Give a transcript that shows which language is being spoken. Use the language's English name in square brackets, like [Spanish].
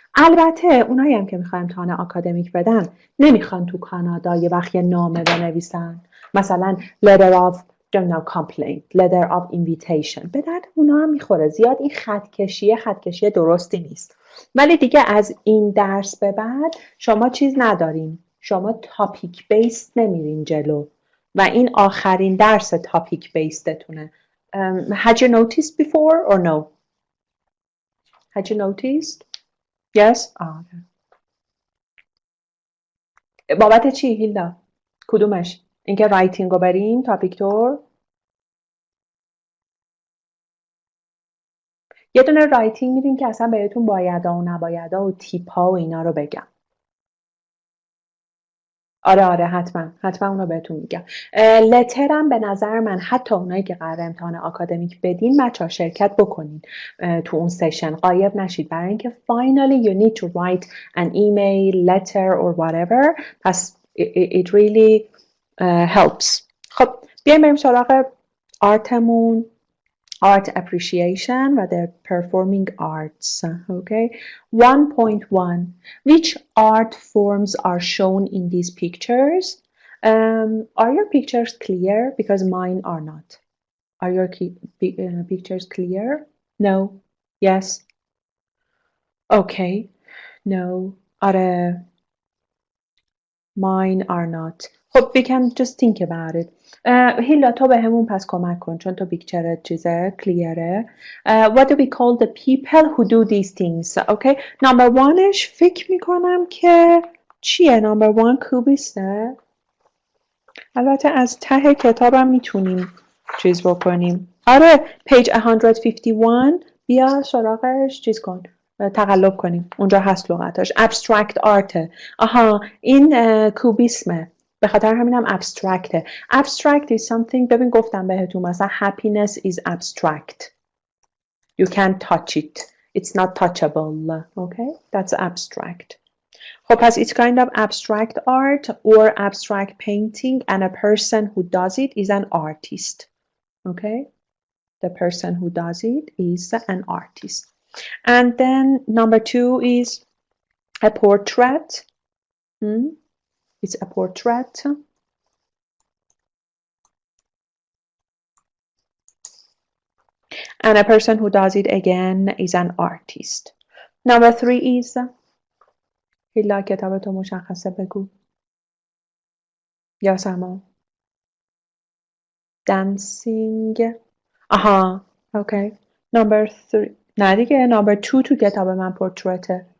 [Persian] البته اونایی هم که میخوایم امتحان آکادمیک بدن نمیخوان تو کانادا یه وقت یه نامه بنویسن، مثلا [English] letter of complaint, letter of invitation، [Persian] به درد اونا هم میخوره. زیاد این خطکشی درستی نیست. ولی دیگه از این درس به بعد شما چیز ندارین، شما تاپیک بیست نمیرین جلو و این آخرین درس تاپیک بیستتونه. [English] Had you noticed before or no? Had you noticed? Yes? [Persian] بابت چی هیلدا؟ کدومش؟ اینکه رایتینگ رو بریم تاپیک تور؟ یه دونه رایتینگ میدیم که اصلا بهتون بایدا و نبایدا و تیپ ها و اینا رو بگم. آره حتما اونو بهتون میگم. لترم به نظر من حتی اونایی که قرار امتحان آکادمیک بدین بچه‌ها شرکت بکنین تو اون سشن، غایب نشید، برای اینکه [English] finally you need to write an email, letter or whatever. پس it really helps. [Persian] خب بیایم بریم سراغ آرتمون، [English] art appreciation [Persian] و [English] the performing arts. Okay, 1.1 which art forms are shown in these pictures? Are your pictures clear? Because mine are not. Are your pictures clear? No. Yes. Okay. No. [Persian] آره. [English] Mine are not. خب we can just think about it. [Persian] هیلا تو به همون پس کمک کن چون تو پیکچرت چیزه کلیره. [English] What do we call the people who do these things? Okay. [Persian] Number 1ش فکر میکنم که چیه؟ Number 1 کوبیسته. البته از ته کتابم میتونیم چیز بکنیم. آره page 151 بیا سراغش چیز کن، تقلب کنیم، اونجا هست لغتاش. [English] abstract art. [Persian] این کوبیسمه، به خاطر همینم abstractه. [English] abstract is something، [Persian] ببین گفتم بهتون مثلا [English] happiness is abstract, you can't touch it, it's not touchable. Okay, that's abstract. [Persian] خب پس [English] it's kind of abstract art or abstract painting and a person who does it is an artist. Okay, the person who does it is an artist. And then number 2 is a portrait. It's a portrait. And a person who does it again is an artist. Number 3 is [Persian] هیلا کتابتو مشخصه بگو. یا سما [English] dancing. آها okay. [Persian] number 3 نه دیگه number 2 تو کتاب من پورتریته.